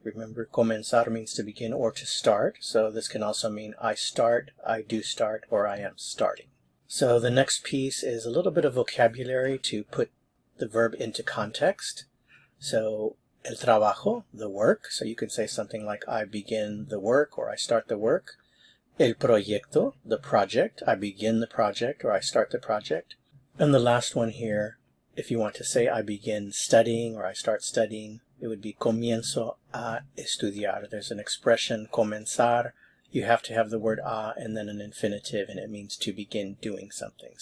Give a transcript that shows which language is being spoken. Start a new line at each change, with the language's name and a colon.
English: Remember, comenzar means to begin or to start. So this can also mean I start, I do start, or I am starting. So the next piece is a little bit of vocabulary to put the verb into context. So el trabajo, the work. So you can say something like I begin the work or I start the work. El proyecto, the project. I begin the project or I start the project. And the last one here, if you want to say I begin studying or I start studying, it would be
Spanish: comienzo a estudiar.
English: There's an expression, comenzar. You have to have the word a and then an infinitive, and it means to begin doing something.